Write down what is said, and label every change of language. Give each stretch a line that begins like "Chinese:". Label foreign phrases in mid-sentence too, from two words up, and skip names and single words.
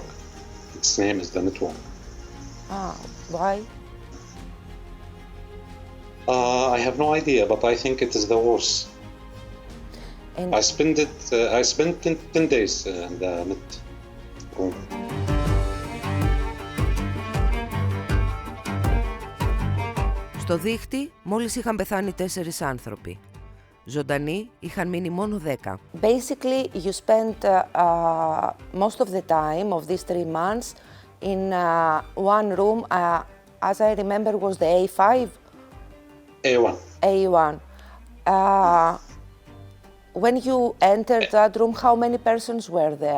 English: Its name is the network. Why? I have no idea, but I think it is the worst. And I spent 10 days in the net room.
Greek: Στο δίχτυ μόλις είχαν πεθάνει 4 άνθρωποι. Ζωντανοί είχαν μείνει μόνο 10.
English: Basically, you spent most of the time of these 3 months in one room, as I remember was the A5? A1. A1. When you entered that room, how many persons were there?